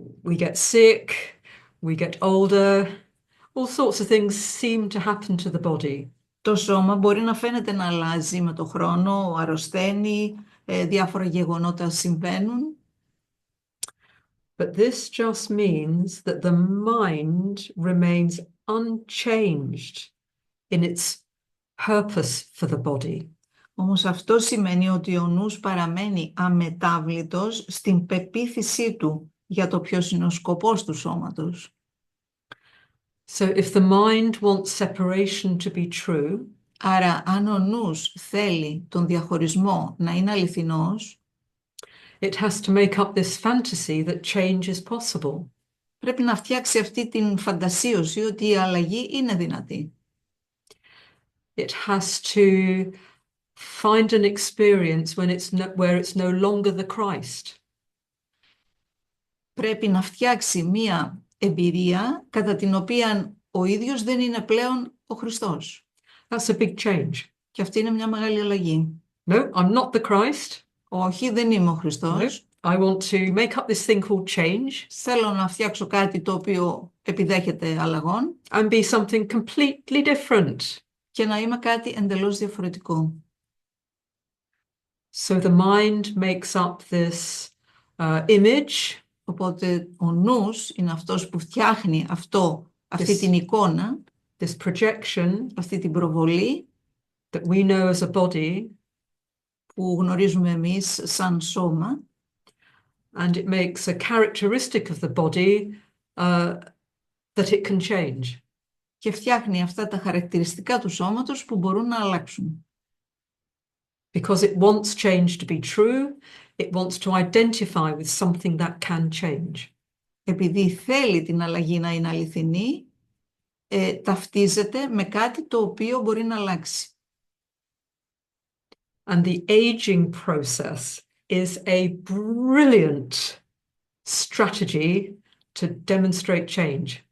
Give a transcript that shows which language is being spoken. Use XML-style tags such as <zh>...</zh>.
<en>We get sick, we get older. All sorts of things seem to happen to the body.</en> <el>Το σώμα μπορεί να φαίνεται να αλλάζει με το χρόνο, αρρωσταίνει, διάφορα γεγονότα συμβαίνουν.</el> <en>But this just means that the mind remains unchanged in its purpose for the body.</en> <el>Όμως αυτό σημαίνει ότι ο νους παραμένει αμετάβλητος στην πεποίθησή του για το ποιος είναι ο σκοπός του σώματος.</el> <en>So if the mind wants separation to be true,</en> <el>άρα αν ο νους θέλει τον διαχωρισμό να είναι αληθινός,</el> <en>it has to make up this fantasy that change is possible.</en> <el>Πρέπει να φτιάξει αυτή την φαντασίωση ότι η αλλαγή είναι δυνατή.</el> <en>It has to find an experience where it's no longer the Christ.</en> <el>Πρέπει να φτιάξει μία εμπειρία κατά την οποία ο ίδιος δεν είναι πλέον ο Χριστός.</el> <en>That's a big change.</en> <el>Και αυτή είναι μια μεγάλη αλλαγή.</el> <en>No, I'm not the Christ.</en> <el>Όχι, δεν είμαι ο Χριστός.</el> <en>No, I want to make up this thing called change</en> <el>Θέλω να φτιάξω κάτι το οποίο επιδέχεται αλλαγών</el> <en>and be something completely different.</en> <el>και να είμαι κάτι εντελώς διαφορετικό.</el> <en>So the mind makes up this image.</en> <el>Οπότε ο νους είναι αυτός που φτιάχνει αυτή την εικόνα,</el> <en>this projection</en> <el>αυτή την προβολή</el> <en>that we know as a body,</en> <el>που γνωρίζουμε εμείς σαν σώμα,</el> <en>and it makes a characteristic of the body that it can change.</en> <el>Και φτιάχνει αυτά τα χαρακτηριστικά του σώματος που μπορούν να αλλάξουν.</el> <en>Because it wants change to be true, it wants to identify with something that can change.</en> <el>Επειδή θέλει την αλλαγή να είναι αληθινή, ταυτίζεται με κάτι το οποίο μπορεί να αλλάξει.</el> <en>And the aging process is a brilliant strategy to demonstrate change.</en>